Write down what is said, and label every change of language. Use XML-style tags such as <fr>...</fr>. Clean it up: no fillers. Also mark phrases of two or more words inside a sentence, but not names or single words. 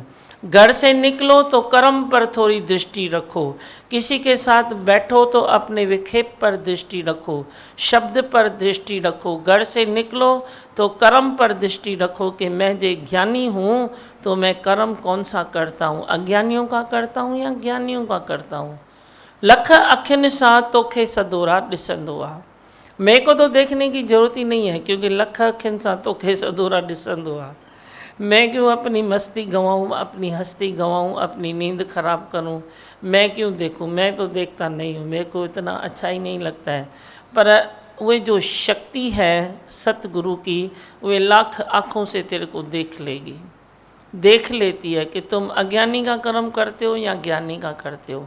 <hi>घर से निकलो तो कर्म पर थोड़ी दृष्टि रखो, किसी के साथ बैठो तो अपने विक्षेप पर दृष्टि रखो, शब्द पर दृष्टि रखो। घर से निकलो तो कर्म पर दृष्टि रखो कि मैं जो ज्ञानी हूँ तो मैं कर्म कौन सा करता हूँ, अज्ञानियों का करता हूँ या ज्ञानियों का करता हूँ।</hi> <sd>लख अखियुनि सां तोखे सदोरा ॾिसंदो आहे।</sd> <hi>मेरे को तो देखने की ज़रूरत ही नहीं है, क्योंकि</hi> <sd>लख अखियुनि सां तोखे सदोरा ॾिसंदो आहे।</sd> <hi>मैं क्यों अपनी मस्ती गंवाऊँ, अपनी हस्ती गंवाऊँ, अपनी नींद खराब करूँ? मैं क्यों देखूँ? मैं तो देखता नहीं हूँ, मेरे को इतना अच्छा ही नहीं लगता है। पर वे जो शक्ति है सतगुरु की, वे लाख आँखों से तेरे को देख लेगी, देख लेती है कि तुम अज्ञानी का कर्म करते हो या ज्ञानी का करते हो।</hi>